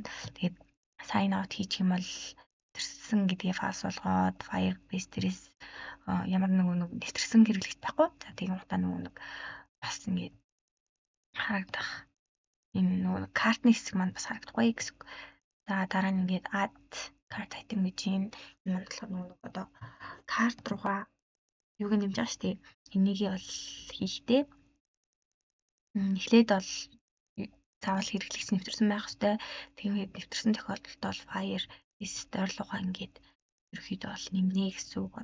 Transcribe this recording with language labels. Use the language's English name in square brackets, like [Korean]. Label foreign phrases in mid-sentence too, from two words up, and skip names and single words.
[Mongolian] Тэгээд [English] sign out [Mongolian] хийчих юм бол нэвтэрсэн гэдгийг false болгоод Firebase дээрээс ямар нэг нэвтэрсэн хэрэглэгч байхгүй. За тийм утаа нэг бас ингээд харагдах энэ нөгөө картны хэсэг маань бас харагдахгүй гэсэн үг. За дараа нь ингээд [English] add cart item [Mongolian] гэж энэ болохоор нөгөө одоо карт руугаа юуг нэмж байгаа шүү дээ. Энийг бол хийхдээ эхлээд бол заавал хэрэглэгч нэвтэрсэн байх хэвээр. Тэгээд нэвтэрсэн тохиолдолд бол Firebase доорлогоо ингээд ерөөхдөө бол нэмнэ гэсэн үг.